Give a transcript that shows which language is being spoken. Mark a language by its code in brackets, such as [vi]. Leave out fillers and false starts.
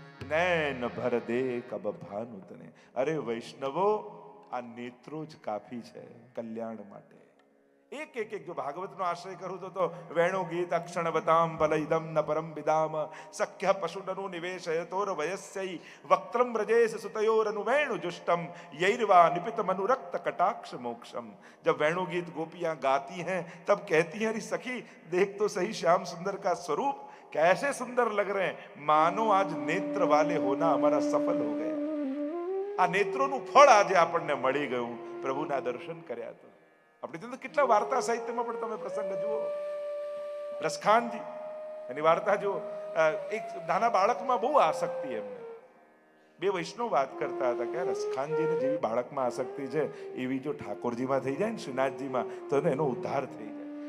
[gu] નૈન ભર દે કબ ભાનુ તને. અરે વૈષ્ણવો આ નેત્રો જ કાફી છે કલ્યાણ માટે. એક એક એક જો ભાગવતનો આશ્રય કરું તો વેણુ ગીત [sa] અક્ષણવતામ બલઈદમ ન પરમ વિદામ સખ્ય પશુનુ નિવેશયતોર વયસ્યૈ વક્ત્રમ વ્રજેશ સુતયોરનુ વેણુ જુષ્ટમ યૈર્વા નિપિત મનુરક્ત કટાક્ષ મોક્ષમ. [hi] जब वेणु गीत गोपियां गाती हैं तब कहती हैं अरे सखी देख तो सही श्याम सुंदर का स्वरूप कैसे सुंदर लग रहे हैं. मानो आज नेत्र वाले होना हमारा सफल हो गया. [gu] આ નેત્રોનું ફળ આજે આપણને મળી ગયું પ્રભુના દર્શન કર્યા તો. આપણે તો કેટલા વાર્તા સાહિત્યમાં પણ તમે પ્રસંગ જુઓ. રસખાનજી એની વાર્તા જુઓ. એક નાના બાળકમાં બહુ આસક્તિ એમને. બે વૈષ્ણવ વાત કરતા હતા કે રસખાનજીને જેવી બાળકમાં આસક્તિ છે એવી જો ઠાકોરજીમાં થઈ જાય ને શ્રીનાથજીમાં તો એનો ઉદ્ધાર થઈ જાય.